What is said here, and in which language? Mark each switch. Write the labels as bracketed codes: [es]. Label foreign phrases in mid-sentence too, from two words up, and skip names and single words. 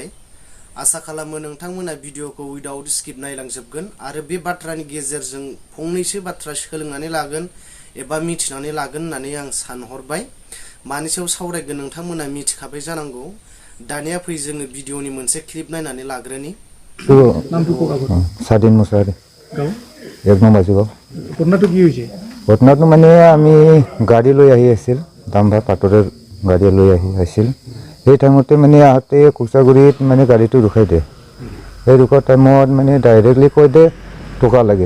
[brx] आसा खालामो नोंथांमोना भिडिअखौ [en] without skip [brx] नायलांजोबगोन आरो बे बाथ्रानि गेजेरजों फंनैसो बाथ्रा सोलोंनानै लागोन एबा मिथिनानै लागोन होननानै आं सानहरबाय। मानि सायाव सावरायगोन नोंथांमोना मिथिखाबाय जानांगौ। दानिया फै जोङो भिडिअनि मोनसे क्लिप नायनानै लाग्रोनि। [as] স্বাধীন মুছাৰী এক নম্বৰ বাজিব। ঘটনাটো কি হৈছে? ঘটনাটো মানে আমি গাড়ী লৈ আহি আছিল, দাম্ভাৰ পাটৰৰ গাড়ী লৈ আহিছিল। সেই টাইমতে মানে আহোঁতে কোচাগুৰিত মানে গাড়ীটো ৰখাই দিয়ে। সেই ৰখোৱা টাইমত মানে ডাইৰেক্টলি কৈ দে টকা লাগে।